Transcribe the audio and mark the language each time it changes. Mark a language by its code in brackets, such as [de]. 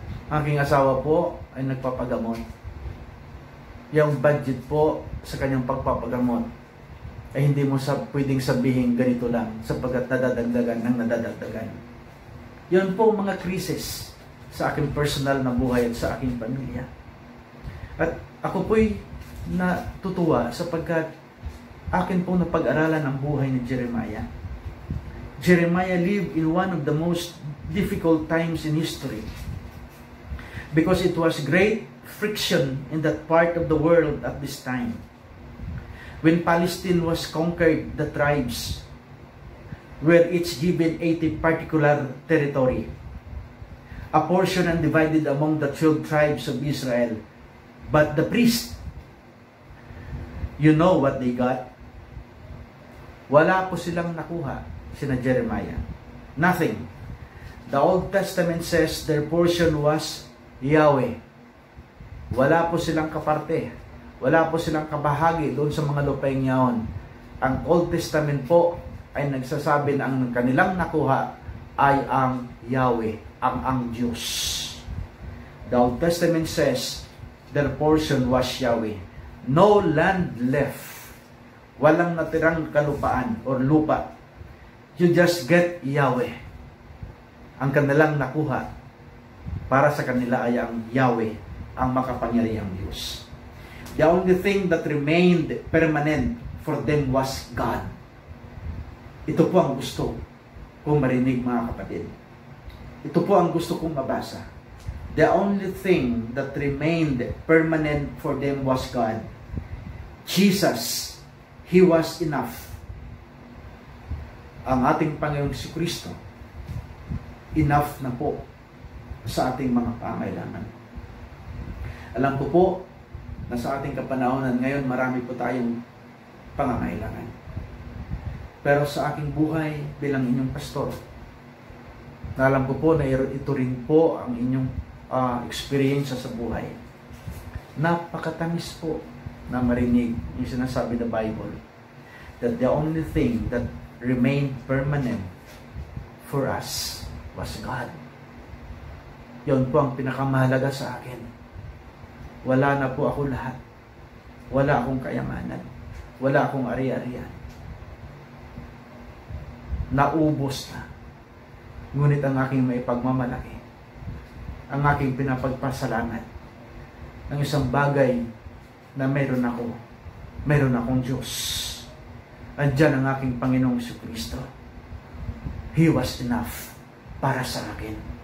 [tl] Ang aking asawa po ay nagpapagamot. Yung budget po sa kanyang pagpapagamot ay hindi mo pwedeng sabihin ganito lang sapagkat nadadagdagan ng nadadagdagan. Yun po mga krisis sa aking personal na buhay at sa aking pamilya. At ako po'y natutuwa sapagkat akin pong napag-aralan ang buhay ni Jeremiah. [en] Jeremiah lived in one of the most difficult times in history because it was great friction in that part of the world at this time. When Palestine was conquered, the tribes were each given a particular territory, a portion and divided among the 12 tribes of Israel. But the priest, you know what they got? [tl] Wala po silang nakuha, sina Jeremiah. Nothing. [en] The Old Testament says their portion was Yahweh. [tl] Wala po silang kaparte. Wala po silang kabahagi doon sa mga lupaing yaon. Ang Old Testament po ay nagsasabi na ang kanilang nakuha ay ang Yahweh, ang Diyos. [en] The Old Testament says their portion was Yahweh. No land left. [tl] Walang natirang kalupaan or lupa. [en] You just get Yahweh. [tl] Ang kanilang nakuha para sa kanila ay ang Yahweh, ang makapangyarihang Diyos. [en] The only thing that remained permanent for them was God. [tl] Ito po ang gusto kong marinig, mga kapatid. Ito po ang gusto kong mabasa. [en] The only thing that remained permanent for them was God. Jesus, He was enough. [tl] Ang ating Panginoong Jesucristo, enough na po sa ating mga pangailangan. Alam ko po na sa ating kapanahonan ngayon, marami po tayong pangangailangan. Pero sa aking buhay bilang inyong pastor, alam ko po na ito rin po ang inyong experience sa buhay. Napakatamis po na marinig yung sinasabi ng Bible [en] that the only thing that remained permanent for us was God. [tl] Yun po ang pinakamahalaga sa akin. Wala na po ako lahat. Wala akong kayamanan. Wala akong ari-arian. Naubos na. Ngunit ang aking may pagmamalaki, ang aking pinapagpasalamat ng isang bagay na meron akong Diyos. Andyan ang aking Panginoong Jesucristo. [en] He was enough [tl] para sa akin.